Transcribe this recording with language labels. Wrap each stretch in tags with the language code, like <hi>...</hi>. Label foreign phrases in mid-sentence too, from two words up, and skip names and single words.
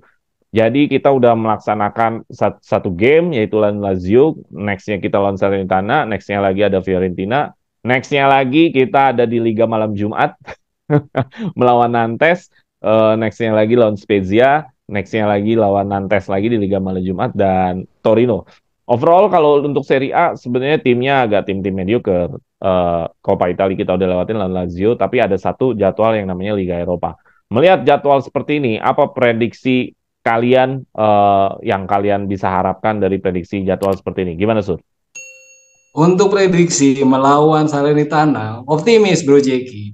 <id>Jadi kita udah melaksanakan satu game yaitu lawan Lazio, nextnya kita lawan Salernitana, nextnya lagi ada Fiorentina, nextnya lagi kita ada di Liga Malam Jumat melawan Nantes, nextnya lagi lawan Spezia, nextnya lagi lawan Nantes lagi di Liga Malam Jumat dan Torino. Overall kalau untuk Serie A sebenarnya timnya agak tim-tim mediocre. Coppa Italia kita udah lewatin lawan Lazio, tapi ada satu jadwal yang namanya Liga Eropa. Melihat jadwal seperti ini, apa prediksi kalian yang kalian bisa harapkan dari prediksi jadwal seperti ini? Gimana, Sur? Untuk prediksi melawan Salernitana, optimis Bro Jeki,</id>